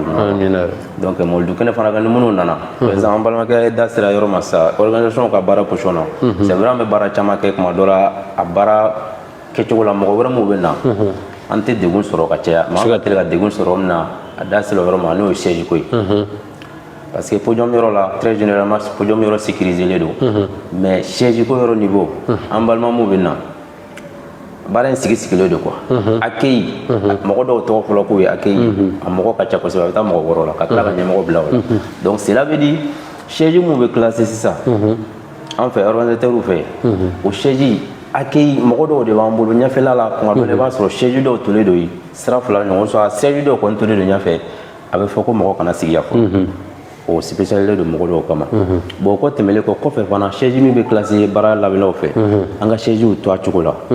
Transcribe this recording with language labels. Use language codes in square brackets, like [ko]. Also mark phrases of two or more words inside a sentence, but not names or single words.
[bm] ɲuman donc mɔlidu kɛnɛ fana kan ni minnu nana [fr] par exemple [bm] an balimakɛ da sera yɔrɔ ma sa organisation ka baara position na [fr] c'est vrai [bm] an bɛ baara caman kɛ kuma dɔ la a baara kɛcogo la mɔgɔ wɛrɛ minnu bɛ na an tɛ degun sɔrɔ ka caya mais an ka teli ka degun sɔrɔ min na a da sera yɔrɔ ma n'o ye siège ko ye [fr] parce que podium [bm] yɔrɔ la [fr] très généralement podium [bm] yɔrɔ sécurisé len don mais siège ko yɔrɔ niveau an balima minnu bɛ na baara in sigilen don [fr] quoi accueil [bm] mɔgɔ dɔw tɔgɔ fɔlɔ k'o ye accueil a mɔgɔ ka ca kosɛbɛ a bɛ taa mɔgɔ wɔɔrɔ la ka tila ka ɲɛmɔgɔ bila o la [fr] donc cela veut dire siège [bm] minnu bɛ classé sisan an fɛ organisateur fɛ o siège accueil mɔgɔ dɔw de b'an bolo ɲɛfɛla la kuma dɔ la i b'a sɔrɔ siège dɔw tolen don yen sira fila ɲɔgɔn sɔrɔ siège dɔw kɔni tolen don ɲɛfɛ a bɛ fɔ ko mɔgɔ kana sigi yan fɔlɔ o spécialisé don mɔgɔ dɔw kama bon o kɔ tɛmɛlen kɔ kɔfɛ fana siège min bɛ classé baara labɛnnaw fɛ an ka siègew to a cogo la